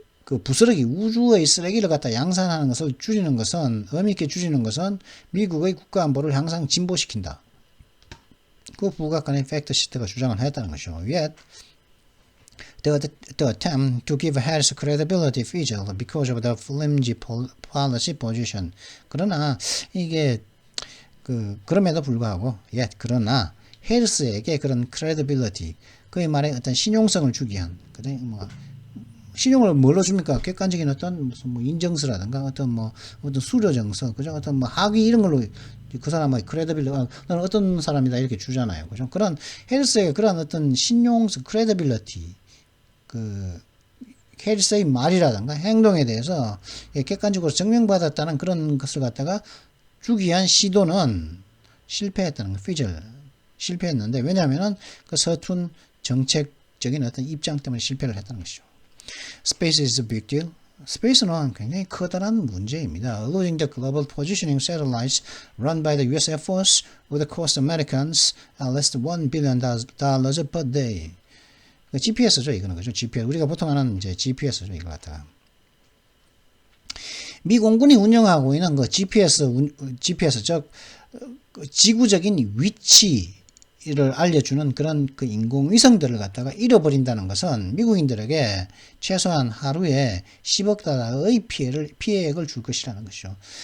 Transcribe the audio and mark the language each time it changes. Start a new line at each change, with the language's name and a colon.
Korean: 그 부스러기 우주의 쓰레기를 갖다 양산하는 것을 줄이는 것은 의미 있게 줄이는 것은 미국의 국가 안보를 항상 진보시킨다. 그 북악관의 팩트 시트가 주장을 했다는 것이죠.
English: Yet the attempt to give Harris credibility failed because of the flimsy policy position.
Korean: 그러나 이게 그럼에도 불구하고 그러나 해리스에게 그런 credibility 그의 말에 어떤 신용성을 주기 위한 그래 뭐 신용을 뭘로 줍니까? 객관적인 어떤 무슨 뭐 인정서라든가 어떤 수료 정서 그죠? 어떤 뭐 학위 이런 걸로 그 사람의 credibility 너는 어떤 사람이다 이렇게 주잖아요. 그죠? 그런 해리스의 그런 어떤 신용성 credibility 해리스의 말이라든가 행동에 대해서 객관적으로 증명받았다는 그런 것을 갖다가 주기 위한 시도는 실패했다는 거, 실패했는데 왜냐하면은 그 서툰 정책적인 어떤 입장 때문에 실패를 했다는 것이죠.
English: Space is a big deal.
Korean: 스페이스는 굉장히 커다란 문제입니다.
English: Losing the global positioning satellites run by the US Air Force would cost Americans at least $1 billion per day.
Korean: GPS죠, 이거는 그죠? GPS 우리가 보통 하는 이제 GPS죠, 이거 갖다가. 미 공군이 운영하고 있는 그 GPS 즉 지구적인 위치를 알려주는 그런 그 인공위성들을 갖다가 잃어버린다는 것은 미국인들에게 최소한 하루에 10억 달러의 피해액을 줄 것이라는 것이죠.